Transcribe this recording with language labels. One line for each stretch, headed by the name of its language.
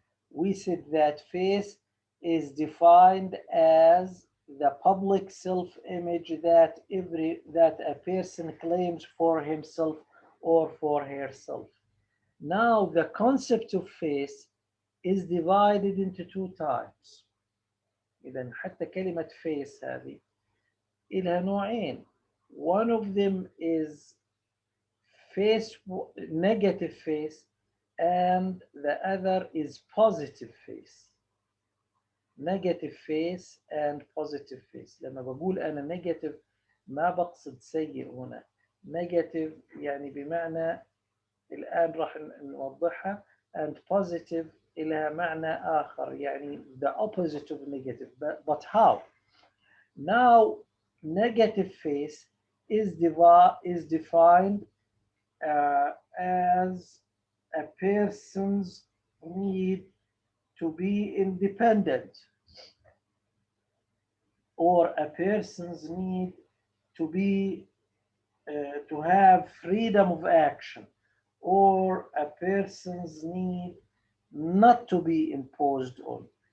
English: We said that face is defined as the public self-image that a person claims for himself or for herself. Now the concept of face is divided into two types.
Arabic: إذا حتى كلمة face هذه إلها نوعين.
English: One of them is face, negative face, and the other is positive face. Negative face and positive face.
Arabic: لما بقول أنا negative ما بقصد سيء هنا. Negative يعني بمعنى الآن راح نوضحها,
English: and positive
Arabic: إلها معنى آخر يعني
English: the opposite of negative. But how? Now, negative face is defined as a person's need to be independent, or a person's need to be to have freedom of action, or a person's need not to be imposed on.